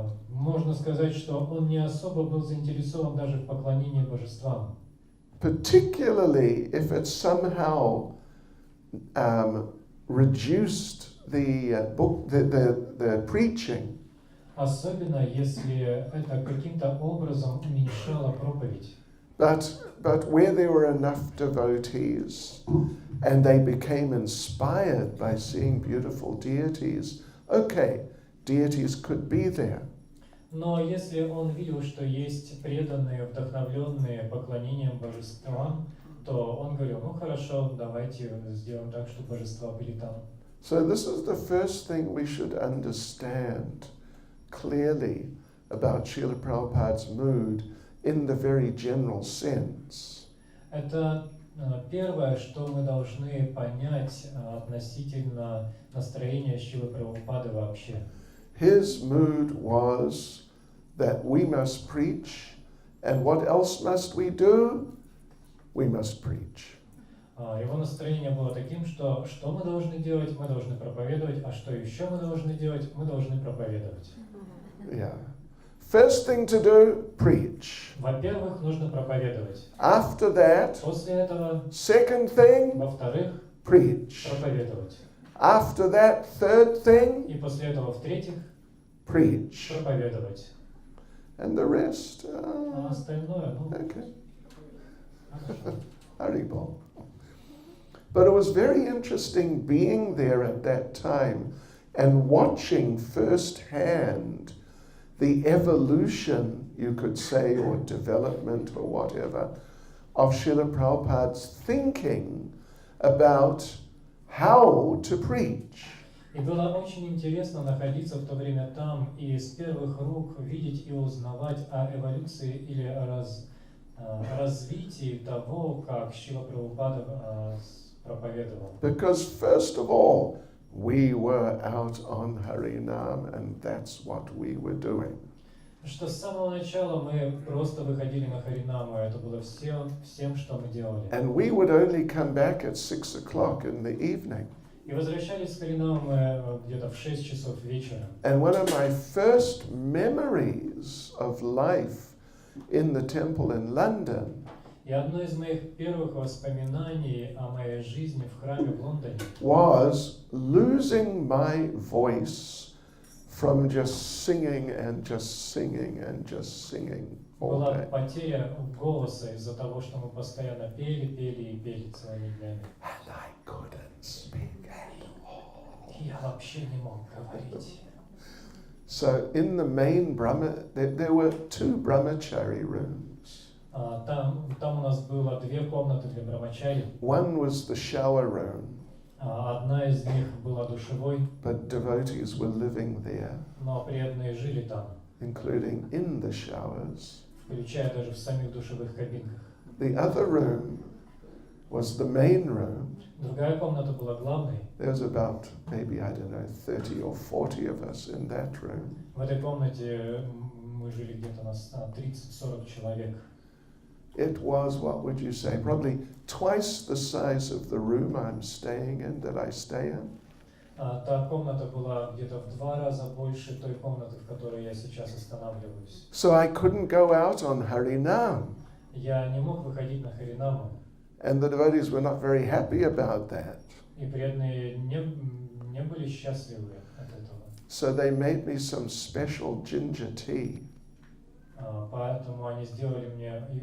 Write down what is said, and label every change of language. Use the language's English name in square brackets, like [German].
[Russian] Можно сказать, что он не особо был заинтересован даже в поклонении божествам. [English] Particularly if it somehow reduced the preaching. [Russian] Особенно, если это каким-то образом уменьшало проповедь. [English] But where there were enough devotees and they became inspired by seeing beautiful deities, okay, deities could be there. [Russian] Но если он видел, что есть преданные, вдохновленные поклонением божествам, то он говорил, ну хорошо, давайте сделаем так, чтобы божества были там. [English] So this is the first thing we should understand clearly about Srila Prabhupada's mood in the very general sense. [Russian] Это первое, что мы должны понять относительно настроения Шрилы Прабхупады вообще. [English] His mood was that we must preach, and what else must we do? We must preach. [Russian] Его настроение было таким, что мы должны делать? Мы должны проповедовать, а что еще мы должны делать? Мы должны проповедовать. [English] Yeah. First thing to do, preach. [Russian] Во-первых, нужно проповедовать. [English] After that, [Russian] После этого, [English] second thing, [Russian] во-вторых, [English] preach. [Russian] проповедовать. [English] After that, third thing, [Russian] И после этого, в-третьих, [English] preach. [Russian] проповедовать. [English] And the rest, [Russian] А остальное, ну, [English] okay. [Russian] хорошо. [English] Haribol. But it was very interesting being there at that time and watching firsthand the evolution, you could say, or development or whatever, of Srila Prabhupada's thinking about how to preach. [Russian] И было очень интересно находиться в то время там и с первых рук видеть и узнавать о эволюции или о развитии того, как Шрила Прабхупада проповедовал. [English] Because first of all, we were out on Harinam and that's what we were doing. [Russian] Что с самого начала мы просто выходили на Харинаму, это было всем, что мы делали. [English] And we would only come back at 6 o'clock in the evening. [Russian] И возвращались с Харинамы где-то в 6 часов вечера. [English] And one of my first memories of life in the temple in London [Russian] И одно из моих первых воспоминаний о моей жизни в храме в Лондоне [English] was losing my voice from just singing and just singing and just singing all [Russian] была [English] day. [Russian] потеря голоса из-за того, что мы постоянно пели целыми днями. [English] And I couldn't speak at all. [Russian] И я вообще не мог говорить. [English] So in the main Brahma, there were 2 brahmachari rooms. [Russian] Там у нас было 2 комнаты для брамачари. [English] One was the shower room, [Russian] Одна из них была душевой, [English] but devotees were living there, [Russian] но преданные жили там, [English] including in the showers. [Russian] включая даже в самих душевых кабинках. [English] The other room was the main room. [Russian] Другая комната была главной. [English] There's about maybe, I don't know, 30 or 40 of us in that room. [Russian] В этой комнате мы жили где-то на 30-40 человек. [English] It was, what would you say, probably twice the size of the room I'm staying in, that I stay in. [Russian] Та комната была где-то в 2 раза больше той комнаты, в которой я сейчас останавливаюсь. [English] So I couldn't go out on Harinam. [Russian] Я не мог выходить на Харинаму. [English] And the devotees were not very happy about that. [Russian] И преданные не были счастливы от этого. [English] So they made me some special ginger tea. [Russian] Поэтому они сделали мне...